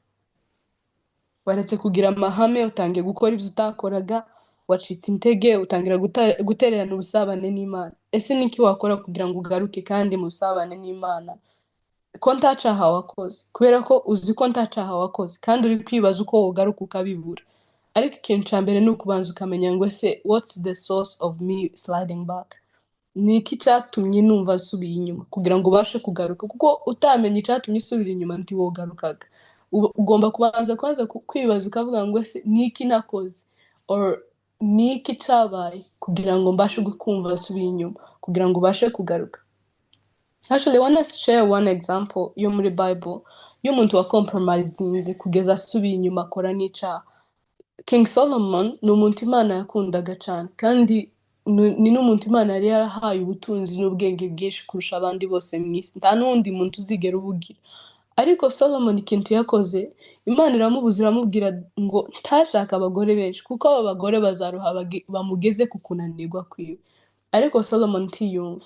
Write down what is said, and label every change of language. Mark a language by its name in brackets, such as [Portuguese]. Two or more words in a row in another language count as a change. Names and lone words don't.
[Kinyarwanda] waretse kugira amahame utangiye gukora ibyo utakoraga wacitse intege utangira gutererana ubusabane n'Imana ese niki wakora kugira ngo ugaruke kandi musabane n'Imana ko ntacaha wakoze kubera ko uzi ko ntacaha wakoze kandi uri kwibaza uko wogaruka ukabibura ariko ikintu cya mbere ni ukubanza ukamenya ngo se [English] what's the source of me sliding back [Kinyarwanda] niki cyatumye numva asubiye inyuma kugira ngo ubashe kugaruka kuko utamenya icyatumye usubira inyuma ntiwogarukaga ugomba kubanza kwibaza ukavuga ngo se niki nakoze or niki cyabaye kugira ngo mbashe kumva asubiye inyuma kugira ngo ubashe kugaruka. [English] Actually, I want to share one example [Kinyarwanda] yo muri Bible y'umuntu wa compromisinze kugeza asubiye inyuma akora n'icyaha. King Solomon ni umuntu Imana yakundaga cyane kandi ni n'umuntu Imana yari yarahaye ubutunzi n'ubwenge bwinshi kurusha abandi bose mu isi nta n'undi muntu uzigera ubugira ariko Solomon ikintu yakoze Imana iramubuza iramubwira ngo ntashaka abagore benshi kuko aba bagore bazaruha bamugeze ku kunanirwa kwiwe ariko Solomon ntiyumva.